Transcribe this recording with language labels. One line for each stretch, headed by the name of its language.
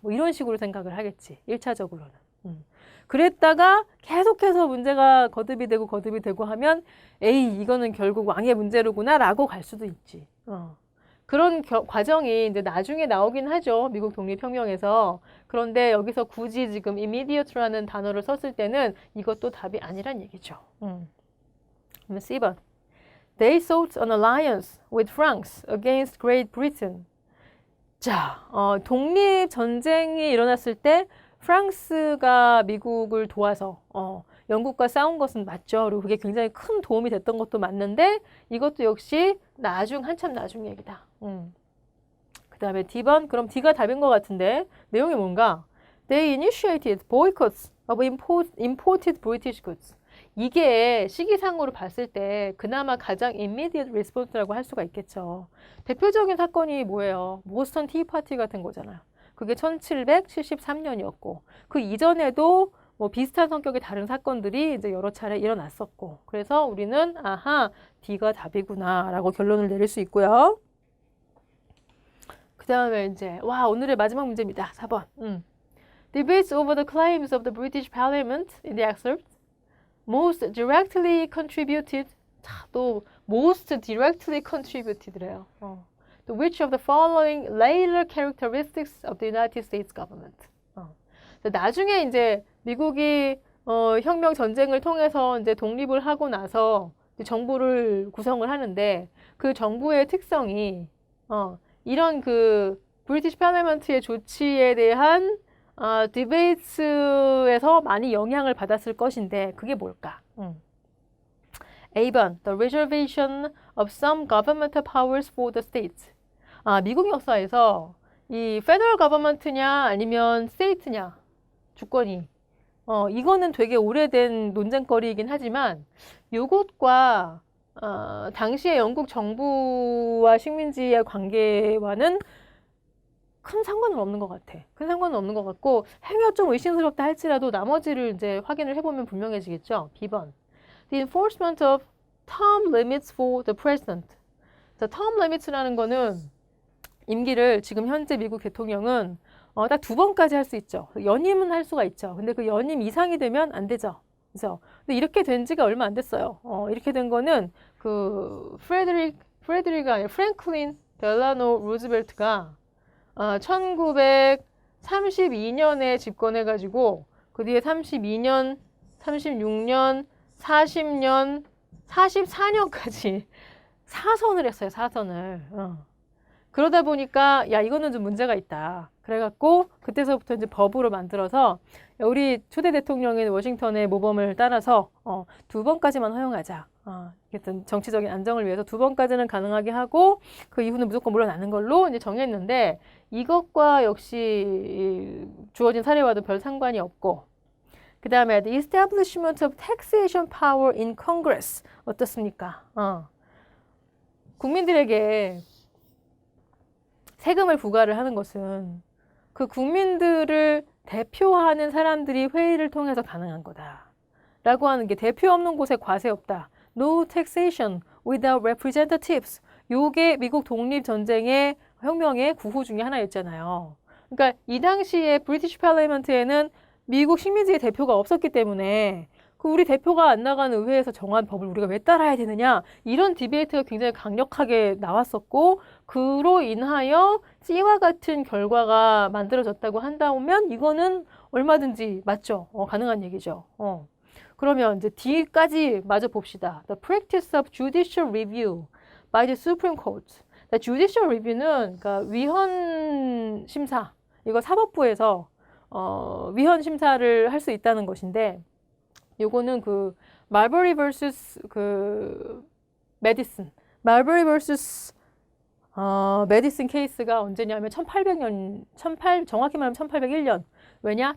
Korean: 뭐 이런 식으로 생각을 하겠지. 1차적으로는. 그랬다가 계속해서 문제가 거듭이 되고 하면 에이 이거는 결국 왕의 문제로구나 라고 갈 수도 있지. 그런 과정이 이제 나중에 나오긴 하죠. 미국 독립혁명에서. 그런데 여기서 굳이 지금 immediate라는 단어를 썼을 때는 이것도 답이 아니란 얘기죠. 그러면 C번.
English: They sought an alliance with France against Great Britain.
Korean: 자, 독립전쟁이 일어났을 때 프랑스가 미국을 도와서 영국과 싸운 것은 맞죠. 그리고 그게 굉장히 큰 도움이 됐던 것도 맞는데 이것도 역시 한참 나중 얘기다. 그 다음에 D번. 그럼 D가 답인 것 같은데 내용이 뭔가?
English: They initiated boycotts of imported British goods.
Korean: 이게 시기상으로 봤을 때 그나마 가장 immediate response라고 할 수가 있겠죠. 대표적인 사건이 뭐예요? 보스턴 티파티 같은 거잖아요. 그게 1773년이었고 그 이전에도 뭐 비슷한 성격의 다른 사건들이 이제 여러 차례 일어났었고 그래서 우리는 아하 D가 답이구나 라고 결론을 내릴 수 있고요. 그 다음에 이제 오늘의 마지막 문제입니다.
English: 4번. Debates over the claims of the British Parliament in the excerpt most directly contributed
Korean: 또
English: most directly contributed래요. To which of the following later characteristics of the United States government?
Korean: 나중에 이제 미국이 혁명 전쟁을 통해서 이제 독립을 하고 나서 정부를 구성을 하는데 그 정부의 특성이 이런 그 브리티시 파르리먼트의 조치에 대한 디베이트에서 많이 영향을 받았을 것인데 그게 뭘까?
English: A번, the reservation of some governmental powers for the states.
Korean: 미국 역사에서 이 federal government냐 아니면 state냐 주권이 이거는 되게 오래된 논쟁거리이긴 하지만 요것과 당시의 영국 정부와 식민지의 관계와는 큰 상관은 없는 것 같아. 큰 상관은 없는 것 같고 행위가 좀 의심스럽다 할지라도 나머지를 이제 확인을 해보면 분명해지겠죠. B번.
English: The enforcement of term limits for the president.
Korean: 자, term limits라는 거는 임기를 지금 현재 미국 대통령은 딱 2번까지 할 수 있죠. 연임은 할 수가 있죠. 근데 그 연임 이상이 되면 안 되죠. 그래서 근데 이렇게 된 지가 얼마 안 됐어요. 이렇게 된 거는 그 프레드릭이 아니라 프랭클린 델라노 루즈벨트가 1932년에 집권해가지고 그 뒤에 32년, 36년, 40년, 44년까지 사선을 했어요. 사선을. 그러다 보니까 야 이거는 좀 문제가 있다. 그래갖고 그때서부터 이제 법으로 만들어서 우리 초대 대통령인 워싱턴의 모범을 따라서 2번까지만 허용하자. 어쨌든 정치적인 안정을 위해서 2번까지는 가능하게 하고 그 이후는 무조건 물러나는 걸로 이제 정했는데 이것과 역시 주어진 사례와도 별 상관이 없고 그 다음에
English: the establishment of taxation power in Congress.
Korean: 어떻습니까? 국민들에게 세금을 부과를 하는 것은 그 국민들을 대표하는 사람들이 회의를 통해서 가능한 거다. 라고 하는 게 대표 없는 곳에 과세 없다.
English: No taxation without representatives.
Korean: 요게 미국 독립전쟁의 혁명의 구호 중에 하나였잖아요. 그러니까 이 당시에 브리티시 팔리먼트에는 미국 식민지의 대표가 없었기 때문에 그 우리 대표가 안 나가는 의회에서 정한 법을 우리가 왜 따라야 되느냐 이런 디베이트가 굉장히 강력하게 나왔었고 그로 인하여 C와 같은 결과가 만들어졌다고 한다면 이거는 얼마든지 맞죠? 가능한 얘기죠. 그러면 이제 D까지 마저 봅시다.
English: The practice of judicial review by the Supreme Court.
Korean: judicial review는 그러니까 위헌 심사. 이거 사법부에서 위헌 심사를 할 수 있다는 것인데 요거는 그 말버리 vs 그 메디슨. 말버리 vs 메디슨 케이스가 언제냐면 1800년 정확히 말하면 1801년. 왜냐?